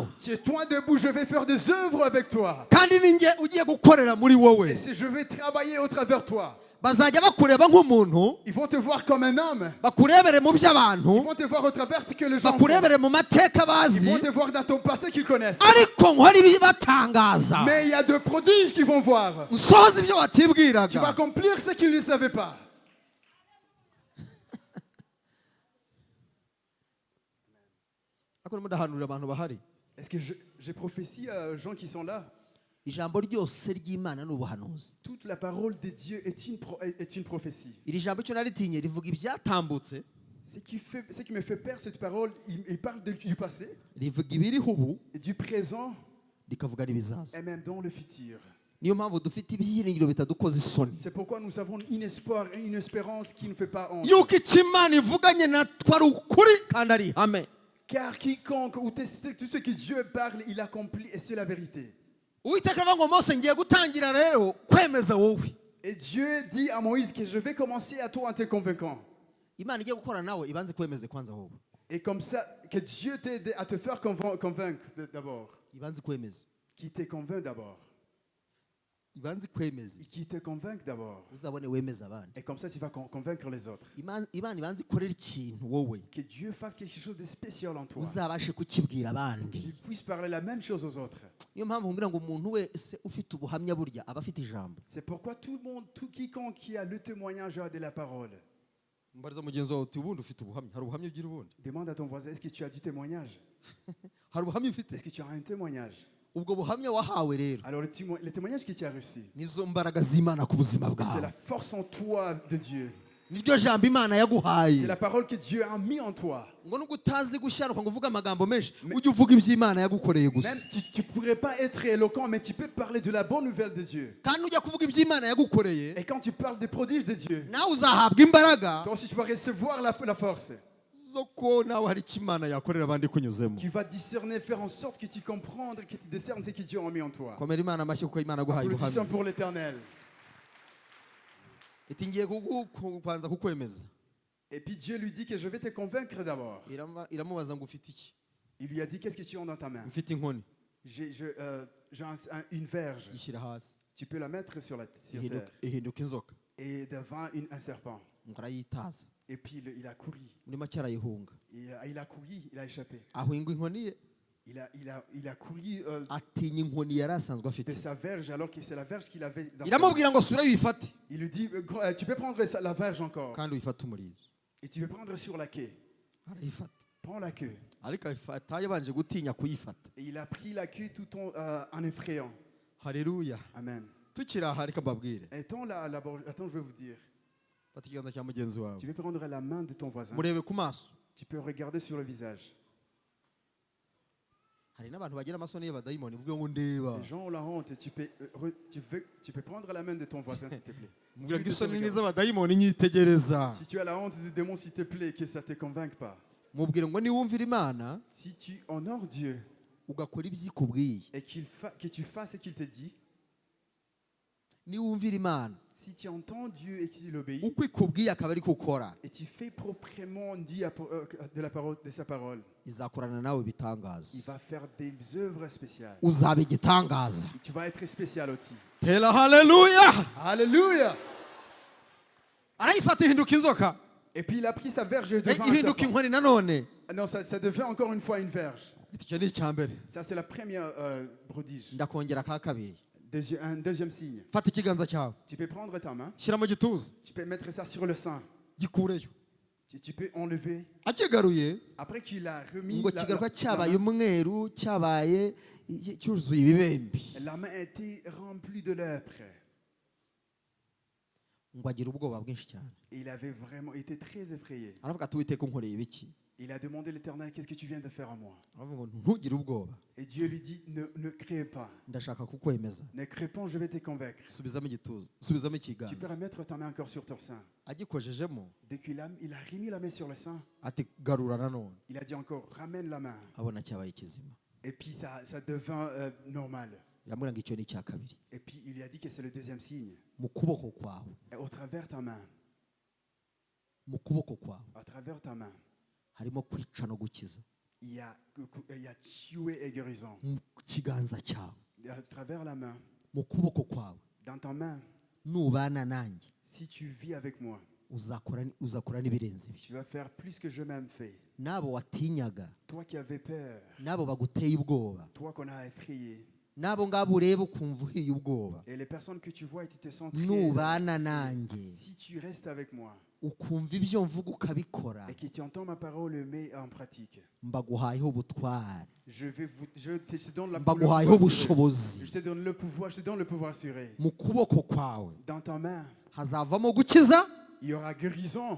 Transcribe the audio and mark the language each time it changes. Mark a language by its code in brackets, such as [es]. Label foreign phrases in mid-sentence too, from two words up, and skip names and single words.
[fr] C'est toi debout, je vais faire des œuvres avec toi. [rw] Kandi ninjye ugiye gukorera muri wowe. [fr] Et si je vais travailler au travers de toi, [rw] Bazajya bakureba nk'umuntu, [fr] ils vont te voir comme un homme. [rw] bakurebere mu [fr] Ils [rw] by'abantu, [fr] vont te voir au travers ce que les gens font. [rw] bakurebere mu mateka [fr] Ils [rw] bazi, [fr] vont te voir dans ton passé qu'ils connaissent. [rw] ariko nkora ibibatangaza. [fr] Mais il y a de prodiges qu'ils vont voir. [rw] Nsohoza ibyo [fr] Tu vas [rw] watibwiraga. [fr] accomplir ce qu'ils ne savaient pas. [rw] Ariko mudahanurira abantu bahari. [fr] Est-ce que j'ai prophétie aux gens qui sont là? [rw] Ijambo ryose ry'Imana ni ubuhanuzi. [fr] Toute la parole de Dieu est une prophétie. [rw] Iri jambo icyo naritinye rivuga ibyatambutse, [fr] Ce qui me fait peur, cette parole, il parle du passé, [rw] rivuga ibiriho ubu, [fr] et du présent, [rw] rikavuga n'ibizaza. [fr] et même dans le futur. [rw] Niyo mpamvu dufite ibyiringiro bitadukoza isoni. [fr] C'est pourquoi nous avons un espoir et une espérance qui ne fait pas honte. [rw] Yuko icyo Imana ivuganye natwe ari ukuri kandi ari ihame. [fr] Car quiconque ou tout ce que Dieu parle, il accomplit et c'est la vérité. [rw] Uwiteka aravuga ngo Mose ngiye gutangira rero kwemeza wowe. [fr] Et Dieu dit à Moïse que je vais commencer à toi en te convaincant. [rw] imana igiye gukora nawe ibanze kwemeze kwanza wowe [fr] Et comme ça, que Dieu t'aide à te faire convaincre d'abord. [rw] ibanze kwemeza [fr] Qui te convainc d'abord. [rw] ibanze kwemeza [fr] Qui te convainc d'abord. [rw] uzabone wemeza abandi [fr] Et comme ça, tu vas convaincre les autres. [rw] imana ibanze ikorera ikintu wowe [fr] Que Dieu fasse quelque chose de spécial en toi. [rw] uzabashe kukibwira abandi [fr] Qu'il puisse parler la même chose aux autres. [rw] niyo mpamvu ngira ngo umuntu wese ufite ubuhamya burya aba afite ijambo [fr] C'est pourquoi tout le monde, tout quiconque qui a le témoignage a de la parole. [rw] mbariza mugenzi wawe uti ubundi ufite ubuhamya hari ubuhamya ugira ubundi [fr] Demande à ton voisin, est-ce que tu as du témoignage? [rw] hari ubuhamya ufite [fr] Est-ce que tu as un témoignage? [rw] ubwo buhamya wahawe rero [fr] Alors le témoignage que tu as reçu, [rw] nizo mbaraga z'imana ku buzima [fr] c'est [rw] bwawe [fr] la force en toi de Dieu. [rw] niryo jambo imana yaguhaye [fr] C'est la parole que Dieu a mis en toi. [rw] ngo nubwo utazi gushyanuka ngo uvuge amagambo menshi ujye uvuga iby'imana yagukoreye gusa [fr] Même tu ne pourrais pas être éloquent, mais tu peux parler de la bonne nouvelle de Dieu. [rw] kandi ujya kuvuga iby'imana yagukoreye [fr] Et quand tu parles des prodiges de Dieu, [rw] nawe uzahabwa imbaraga [fr] toi aussi tu vas recevoir la force. [rw] zo ko nawe hari icyo imana yakorera abandi kunyuzemo [fr] Tu vas discerner, faire en sorte que tu comprennes, que tu discernes ce que Dieu a mis en toi. [rw] komera imana amashyi kuko imana yaguhaye [fr] Applaudissons [rw] ubuhamya [fr] pour l'Éternel. [rw] iti ngiye kubanza kukwemeza [fr] Et puis Dieu lui dit que je vais te convaincre d'abord. [rw] iramubaza ngo ufite iki [fr] Il lui a dit, qu'est-ce que tu as dans ta main? [rw] mfite inkoni [fr] J'ai une verge. [rw] yishyira hasi [fr] Tu peux la mettre sur terre. [rw] ihinduka inzoka [fr] Et devant un serpent. [rw] ngo arayitaza [fr] Et puis il a couru. [rw] muri make arayihunga [fr] Il a couru, il a échappé. [rw] ahunga inkoni ye [fr] Il a couru [rw] atinya inkoni yari asanzwe [fr] de [rw] afite [fr] sa verge alors que c'est la verge qu'il avait dans sa main. [rw] iramubwira ngo subira uyifate [fr] Il lui dit, tu peux prendre la verge encore. [rw] kandi uyifate umurizo [fr] Et tu peux prendre sur la queue. [rw] arayifata [fr] Prends la queue. [rw] ariko ayifata yabanje gutinya kuyifata [fr] Et il a pris la queue tout en effrayant. [rw] haleluya [fr] Amen. [rw] tukiri aha reka mbabwire [fr] Attends, je vais vous dire. [rw] fata ikiganza cya mugenzi wawe [fr] Tu peux prendre la main de ton voisin. [rw] murebe ku maso [fr] Tu peux regarder sur le visage. [rw] hari n'abantu bagira amasoni y'abadayimoni uvuge ngo ndeba [fr] Les gens ont la honte. Tu peux prendre la main de ton voisin, s'il te plaît. [rw] mubwira ko [fr] Dis-lui de te [rw] isoni [fr] regarder. [rw] n'iz'abadayimoni nyitegereza [fr] Si tu as la honte des démons, s'il te plaît, que ça ne te convainque pas. [rw] mubwire ngo niwumvira imana [fr] Si tu honores Dieu [rw] ugakora ibyo ikubwiye [fr] et que tu fasses ce qu'il te dit, [rw] niwumvira imana [fr] si tu entends Dieu et que tu l'obéis, [rw] uko ikubwiye akaba ari ukora [fr] et tu fais proprement dit de sa parole, [rw] izakorana nawe ibitangaza [fr] il va faire des œuvres spéciales. [rw] uzaba igitangaza [fr] Et tu vas être spécial aussi. [rw] tera haleluya [fr] Alléluia! [rw] arayifata ihinduka inzoka [fr] Et puis il a pris sa verge devant un [rw] ihinduka [fr] serpent. [rw] inkoni nanone [fr] Non, ça devient encore une fois une verge. [rw] icyo ni icya mbere [fr] Ça, c'est la première prodige. [rw] ndakongera ka kabiri [fr] Un deuxième signe. [rw] fata ikiganza cyawe [fr] Tu peux prendre ta main, [rw] shyira mu gituza [fr] tu peux mettre ça sur le sein. [rw] gikureyo [fr] Tu peux enlever. [rw] akigaruye [fr] Après qu'il a remis [rw] ngo kigaruka cyabaye umweru cyabaye cyuzuye ibibembe [fr] la main a été remplie de lèpre. [rw] ngo agira ubwoba bwinshi cyane [fr] Et il avait vraiment été très effrayé. [rw] aravuga ati witeka unkoreye ibiki [fr] Il a demandé à l'Éternel, qu'est-ce que tu viens de faire à moi? [rw] aravuga ngo ntugire ubwoba [fr] Et Dieu lui dit, ne crée pas. [rw] ndashaka kukwemeza [fr] Ne crée pas, je vais te convaincre. [rw] subizamo igituza subizamo [fr] Tu peux [rw] ikiganza [fr] remettre ta main encore sur ton sein. [rw] agikojejemo [fr] Dès qu'il a remis la main sur le sein, [rw] ati garura nanone [fr] il a dit encore, ramène la main. [rw] abona cyabaye kizima [fr] Et puis ça devint normal. [rw] iramubwira ngo icyo ni icya kabiri [fr] Et puis il lui a dit que c'est le deuxième signe. [rw] mu kuboko kwawe [fr] Et au travers ta main, [rw] mu kuboko kwawe [fr] à travers ta main, [rw] harimo kwica no gukiza [fr] il y a tué et guérison. [rw] mu kiganza cyawe [fr] Et à travers la main, [rw] mu kuboko kwawe [fr] dans ta main, [rw] nubana nanjye [fr] si tu vis avec moi, [rw] uzakora n'ibirenze ibi [fr] tu vas faire plus que je même fait. [rw] n'abo watinyaga [fr] Toi qui avais peur, [rw] n'abo baguteye ubwoba [fr] toi qu'on a effrayé, [rw] n'abo ngabo ureba ukumva uhiye ubwoba [fr] et les personnes que tu vois et tu te sens [rw] nubana nanjye [fr] si tu restes avec moi [rw] ukumva ibyo mvuga ukabikora [fr] et que tu entends ma parole et mets en pratique, [rw] mbaguhayeho ubutware [fr] je te donne le [rw] mbaguhayeho [fr] pouvoir assuré. [rw] ubushobozi [fr] Je te donne le pouvoir assuré. [rw] mu kuboko kwawe [fr] Dans ta main, [rw] hazavamo gukiza [fr] il y aura guérison,